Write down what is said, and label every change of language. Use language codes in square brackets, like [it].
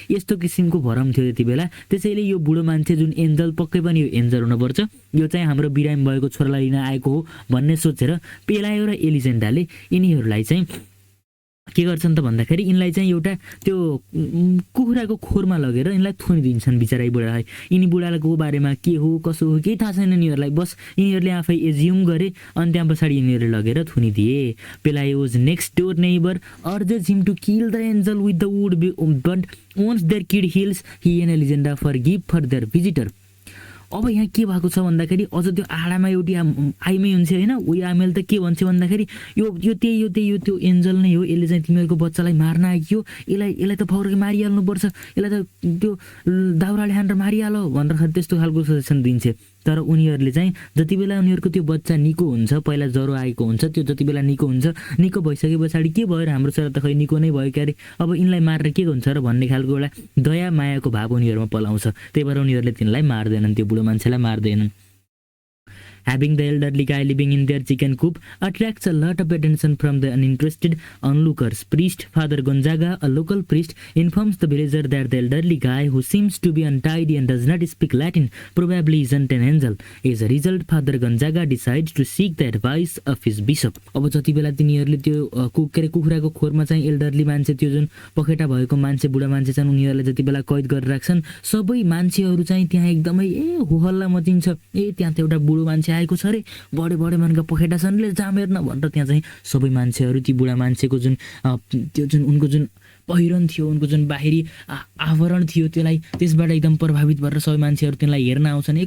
[ne] यस्तो किसिमको भरम थियो त्यति बेला। त्यसैले यो बुढो मान्छे जुन एन्जल, पक्कै पनि यो एन्जल हुनुपर्छ, यो चाहिँ हाम्रो बिरामी भएको छोरालाई लिन आएको हो भन्ने सोचेर पेलायो र एलिजेन्डाले यिनीहरूलाई चाहिँ के गर्छन् त भन्दाखेरि यिनलाई चाहिँ एउटा त्यो कुखुराको खोरमा लगेर यिनलाई थुनिदिन्छन् बिचरा बुढालाई। यिनी बुढाको बारेमा के हो कसो हो केही थाहा छैन यिनीहरूलाई, बस यिनीहरूले आफै एज्युम गरे अनि त्यहाँ पछाडि यिनीहरूले लगेर थुनिदिए। [en] Pelayo's next door neighbour urges him to kill the angel with the wood but once there kid heals he and Elisenda forgive for their visitor. [ne] अब यहाँ के भएको छ भन्दाखेरि अझ त्यो आडामा एउटी आइमै हुन्छ होइन, उयो आमेले त के भन्छ भन्दाखेरि यो त्यो एन्जल नै हो, यसले चाहिँ तिमीहरूको बच्चालाई मार्न आइयो, यसलाई त फौरकै मारिहाल्नुपर्छ, यसलाई त त्यो दाउराले हानेर मारिहाल भनेर त्यस्तो खालको सजेसन दिन्छ। तर उनीहरूले चाहिँ जति बेला उनीहरूको त्यो बच्चा निको हुन्छ, पहिला ज्वरो आएको हुन्छ, त्यो जति बेला निको हुन्छ, निको भइसके पछाडि के भयो र हाम्रो छोरा त खै निको नै भयो क्यारे, अब यिनलाई मारेर के हुन्छ र भन्ने खालको एउटा दया मायाको भाव उनीहरूमा पलाउँछ। त्यही भएर उनीहरूले तिनलाई मार्दैनन्, त्यो बुढो मान्छेलाई मार्दैनन्। [en] Having the elderly guy living in their chicken coop attracts a lot of attention from the uninterested onlookers. Priest Father Gonzaga, a local priest, informs the villager that the elderly guy, who seems to be untidy and does not speak Latin, probably isn't an angel. As a result, Father Gonzaga decides to seek the advice of his bishop. [ne] अब जति बेला तिनीहरूले त्यो कुखुराको खोरमा चाहिँ elderly मान्छे, त्यो जुन पखेटा भएको मान्छे, बुढा मान्छे छन्, उनीहरूलाई जति बेला कैद गरेर राख्छन्, सबै मान्छेहरू चाहिँ त्यहाँ एकदमै होहल्ला मचिन्छ। त्यहाँ त एउटा बुढो मान्छे आएको छ रे, बडे बडे मनका पखेटा छन्, ले जाम हेर्न भनेर त्यहाँ चाहिँ सबै मान्छेहरू ती बुढा मान्छेको जुन त्यो जुन उनको जुन पहिरन थियो, उनको जुन बाहिरी आवरण थियो, त्यसलाई त्यसबाट एकदम प्रभावित भएर सबै मान्छेहरू त्यसलाई हेर्न आउँछन्।